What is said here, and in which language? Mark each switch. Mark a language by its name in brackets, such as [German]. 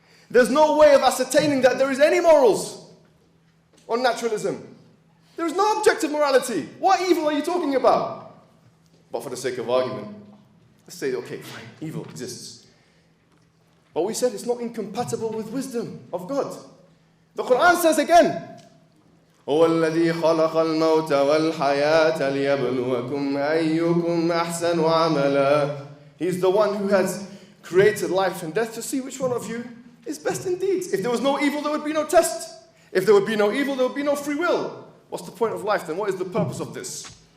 [English] There's no way of ascertaining that there is any morals on naturalism. There is no objective morality. What evil are you talking about? But for the sake of argument, let's say, okay, fine, evil exists. But we said it's not incompatible with wisdom of God. The Quran says again, [Arabic] هو الذي خلق الموت والحياة ليبلوكم أيكم أحسن عملا. [English] He's the one who has created life and death to see which one of you is best in deeds. If there was no evil, there would be no test. If there would be no evil, there would be no free will. What's the point of life then? What is the purpose of this?